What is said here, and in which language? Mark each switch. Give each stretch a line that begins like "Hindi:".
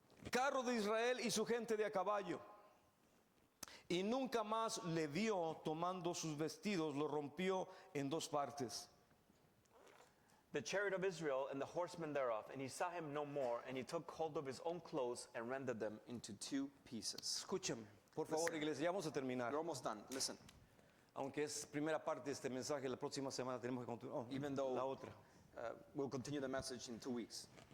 Spanish: Carro de Israel y su gente de a caballo. Y nunca más le vio tomando sus vestidos, lo rompió en dos partes.
English: the chariot of Israel and the horsemen thereof, and he saw him no more, and he took hold of his own clothes and rended them into 2 pieces.
Spanish: Escúchame, por favor, iglesia, ya vamos a terminar.
English: We're almost done. Listen.
Spanish: Aunque es primera parte de este mensaje, la próxima semana tenemos que continuar.
English: Even though
Spanish: La otra.
English: we'll continue the message in 2 weeks.